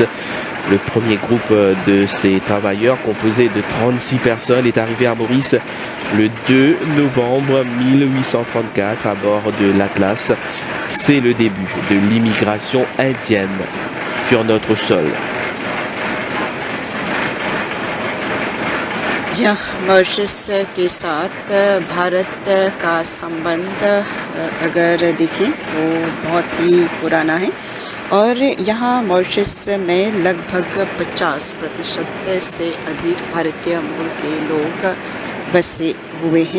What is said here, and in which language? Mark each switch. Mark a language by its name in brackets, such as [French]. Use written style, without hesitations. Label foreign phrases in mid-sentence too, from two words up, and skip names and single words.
[French] Le premier groupe de ces travailleurs, composé de 36 personnes, est arrivé à Maurice le 2 novembre 1834 à bord de l'Atlas. C'est le début de l'immigration indienne sur notre sol. [Hindi] मॉरिशस के साथ भारत का संबंध अगर देखें तो बहुत ही पुराना है और यहाँ मॉरिशस में लगभग 50% से अधिक भारतीय मूल के लोग बसे हुए हैं।